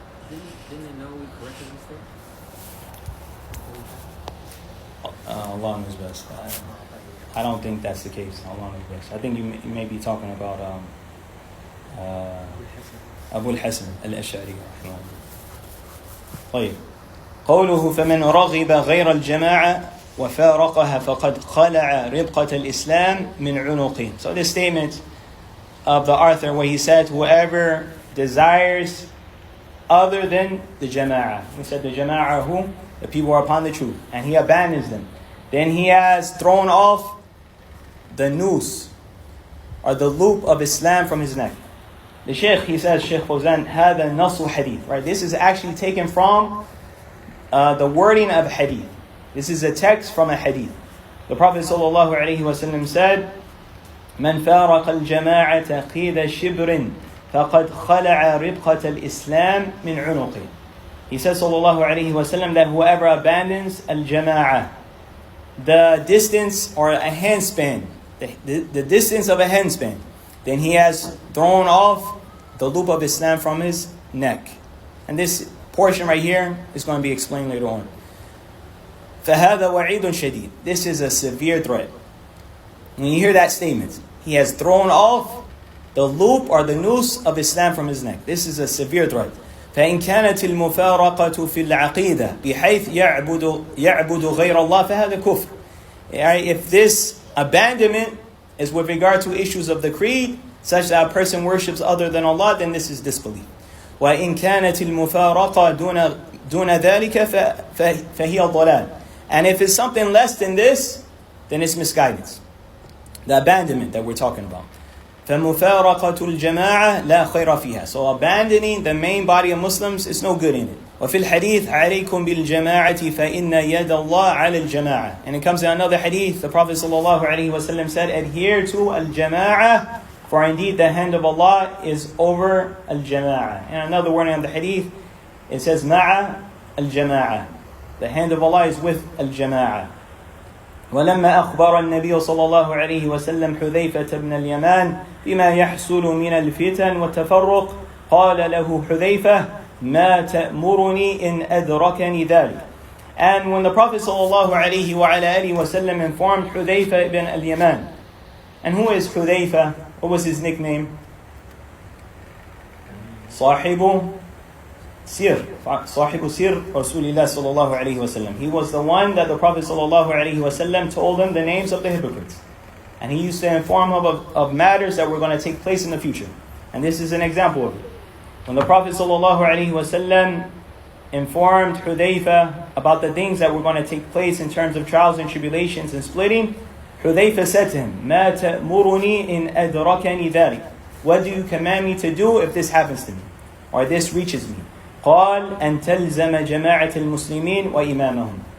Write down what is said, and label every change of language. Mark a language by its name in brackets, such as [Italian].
[English] Didn't they know we corrected mistake? Allah knows best. I don't think that's the case. Allah knows best. I think you may be talking about Abu-Hasan al-Ash'ari. [Arabic] طيب. قوله فمن رغب غير الجماعة وفارقها فقد خلع ربقة الإسلام من عنقه. [English] So this statement of the author where he said whoever desires other than the jama'ah. He said the jama'ah who? The people who are upon the truth. And he abandons them. Then he has thrown off the noose or the loop of Islam from his neck. The Shaykh, he says, Shaykh Fawzan, [Arabic] هذا نص [English] hadith. Right? This is actually taken from the wording of hadith. This is a text from a hadith. The Prophet ﷺ said, [Arabic] من فارق الجماعة قيد شبر فقد خلع ربقة الإسلام من عنقه. [English] He says ﷺ that whoever abandons al-jama'ah, the distance or a handspan, the distance of a handspan, then he has thrown off the loop of Islam from his neck. And this portion right here is going to be explained later on. [Arabic] فَهَذَا وَعِيدٌ شَدِيدٌ. [English] This is a severe threat. When you hear that statement, he has thrown off the loop or the noose of Islam from his neck. This is a severe threat. [Arabic] فإن كانت المفارقة في العقيدة بحيث يعبد غير الله فهذا كفر. [English] If this abandonment is with regard to issues of the creed, such that a person worships other than Allah, then this is disbelief. [Arabic] وإن كانت المفارقة دون ذلك فهي ضلال. [English] And if it's something less than this, then it's misguidance. The abandonment that we're talking about. [Arabic] فَمُفَارَقَةُ الْجَمَاعَةِ لَا خَيْرَ فِيهَا. [English] So abandoning the main body of Muslims is no good in it. [Arabic] وفي الحديث عليكم بالجماعة فإن يد الله على الجماعة. [English] And it comes in another hadith, the Prophet ﷺ said, adhere to al-jama'ah, for indeed the hand of Allah is over al-jama'ah. And another word in the hadith, it says ma'a al-jama'ah. The hand of Allah is with al-jama'ah. [Arabic] ولما أخبر النبي صلى الله عليه وسلم حذيفة بن اليمان بما يحصل من الفتن والتفرق قال له حذيفة ما تأمرني إن أدركني ذلك. [English] And when the Prophet [Arabic] صلى الله عليه وعلى آله وسلم [English] informed Hudayfa ibn al-Yaman, and who is Hudayfa? What was his nickname? [Arabic] صاحب سر Rasulullah sallallahu alayhi wasallam. [English] He was the one that the Prophet sallallahu alayhi wasallam told him the names of the hypocrites. And he used to inform him of matters that were going to take place in the future. And this is an example of it. When the Prophet sallallahu alayhi wasallam informed Hudayfa about the things that were going to take place in terms of trials and tribulations and splitting, Hudayfa said to him, [Arabic] مَا تَأْمُرُنِي إِنْ أَدْرَكَنِي ذَلِكَ. [English] What do you command me to do if this happens to me? Or this reaches me? [Arabic] قال أن تلزم جماعة المسلمين وإمامهم.